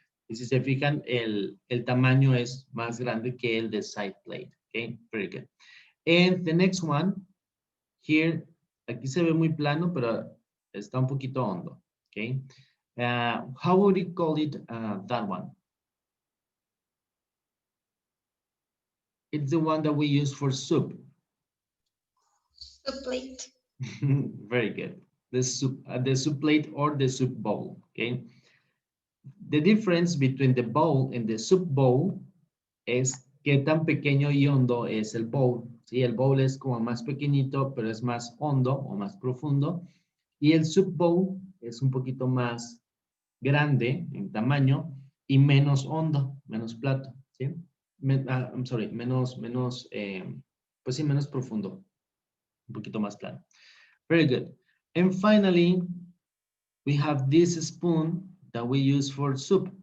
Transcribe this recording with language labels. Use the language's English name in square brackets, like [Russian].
[Spanish] Y si se fijan, el tamaño es más grande que el de side plate, okay? [English] Very good. And the next one, here, [Spanish] aquí se ve muy plano, pero está un poquito hondo, okay? [English] How would you call it, that one? It's the one that we use for soup. Soup plate. Very good. The soup plate or the soup bowl, okay? The difference between the bowl and the soup bowl [Spanish] es qué tan pequeño y hondo es el bowl. ¿Sí? El bowl es como más pequeñito, pero es más hondo o más profundo. Y el soup bowl es un poquito más grande en tamaño y menos hondo, menos plato, ¿sí? [English] I'm sorry, [Spanish] menos, pues sí, menos profundo, un poquito más claro. [English] Very good. And finally, we have this spoon that we use for soup.